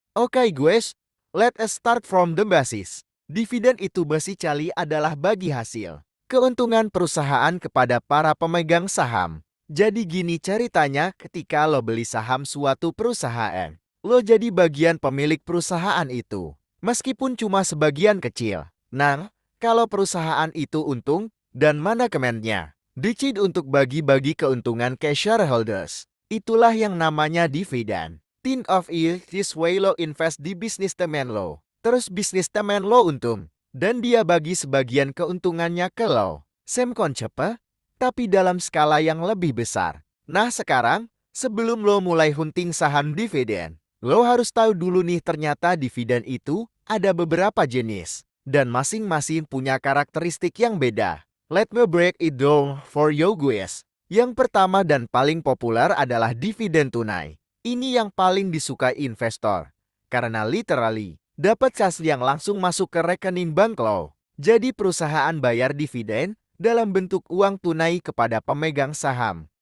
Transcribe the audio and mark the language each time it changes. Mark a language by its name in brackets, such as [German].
[English] Oke guys, let us start from the basis. [Indonesian] Dividen itu basically adalah bagi hasil keuntungan perusahaan kepada para pemegang saham. Jadi gini ceritanya, ketika lo beli saham suatu perusahaan, lo jadi bagian pemilik perusahaan itu, meskipun cuma sebagian kecil. Nah, kalau perusahaan itu untung, dan manajemennya decide untuk bagi-bagi keuntungan ke shareholders. Itulah yang namanya dividen. [English] Think of it this way, [Indonesian] lo invest di bisnis temen lo. Terus bisnis temen lo untung. Dan dia bagi sebagian keuntungannya ke lo. [English] Same concept, [Indonesian] tapi dalam skala yang lebih besar. Nah sekarang, sebelum lo mulai hunting saham dividen, lo harus tahu dulu nih ternyata dividen itu ada beberapa jenis. Dan masing-masing punya karakteristik yang beda. [English] Let me break it down for you guys. [Indonesian] Yang pertama dan paling populer adalah dividen tunai. Ini yang paling disukai investor. Karena literally, dapat cash yang langsung masuk ke rekening bank lo. Jadi perusahaan bayar dividen dalam bentuk uang tunai kepada pemegang saham.